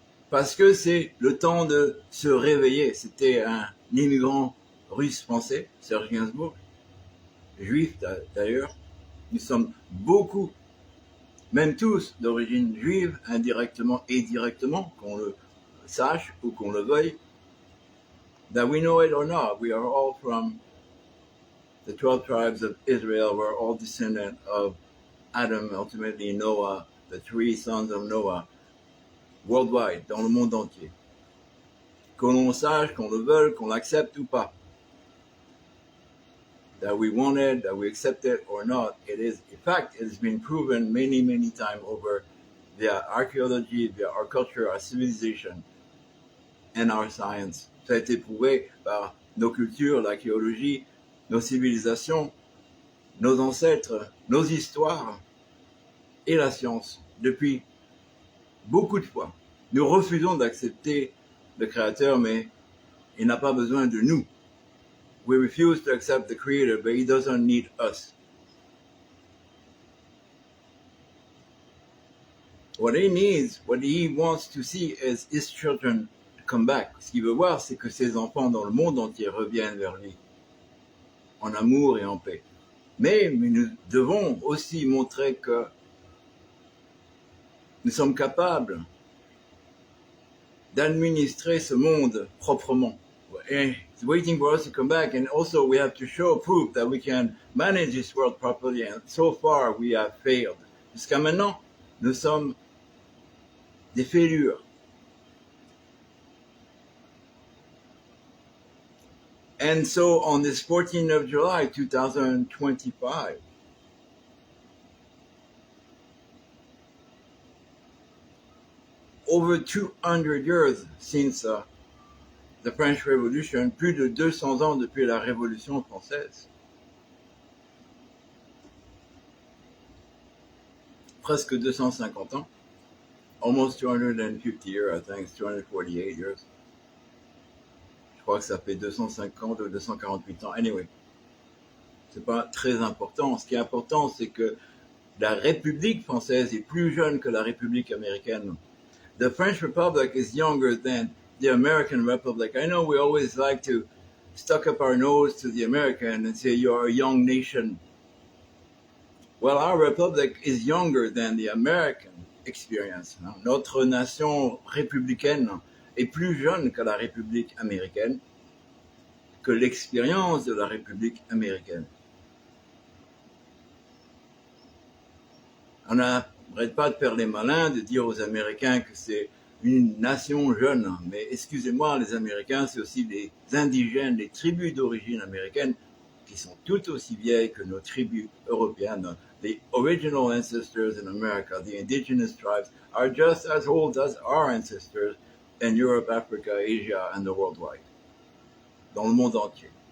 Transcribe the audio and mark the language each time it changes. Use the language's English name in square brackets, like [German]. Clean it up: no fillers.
[French] Parce que c'est le temps de se réveiller. C'était un immigrant russe-français, Serge Gainsbourg, juif d'ailleurs. Nous sommes beaucoup, même tous, d'origine juive, indirectement et directement, qu'on le sache ou qu'on le veuille. [English] that we know it or not, we are all from the 12 tribes of Israel. We're all descendants of Adam, ultimately Noah, the three sons of Noah, worldwide, [French] dans le monde entier. Qu'on l'on sache, qu'on le veuille, qu'on l'accepte ou pas. [English] That we want it, that we accept it or not, it is, in fact, it has been proven many, many times over via archaeology, via our culture, our civilization, and our science. [French] Ça a été prouvé par nos cultures, l'archéologie, nos civilisations, nos ancêtres, nos histoires et la science depuis beaucoup de fois. Nous refusons d'accepter le Créateur, mais il n'a pas besoin de nous. [English] We refuse to accept the Creator, but He doesn't need us. What He needs, what He wants to see is His children come back. [French] Ce qu'il veut voir, c'est que ses enfants dans le monde entier reviennent vers lui, en amour et en paix. Mais nous devons aussi montrer que nous sommes capables d'administrer ce monde proprement. [English] It's waiting for us to come back, and also we have to show proof that we can manage this world properly, and so far we have failed. [French] Jusqu'à maintenant, nous sommes des fêlures. [English] And so on this 14th of July, 2025, over 200 years since the French Revolution, [French] plus de 200 ans depuis la Révolution française, presque 250 ans, [English] almost 250 years, I think it's 248 years. [French] Je crois que ça fait 250 ou 248 ans. [English] Anyway, [French] c'est pas très important. Ce qui est important, c'est que la République française est plus jeune que la République américaine. [English] The French Republic is younger than the American Republic. I know we always like to stuck up our nose to the American and say you're a young nation. Well, our republic is younger than the American experience. [French] Notre nation républicaine est plus jeune que la République américaine, que l'expérience de la République américaine. On n'arrête pas de faire les malins, de dire aux Américains que c'est une nation jeune, mais excusez-moi, les Américains, c'est aussi les indigènes, les tribus d'origine américaine qui sont tout aussi vieilles que nos tribus européennes. [English] The original ancestors in America, the indigenous tribes, are just as old as our ancestors in Europe, Africa, Asia, and the worldwide, [French] dans le monde entier.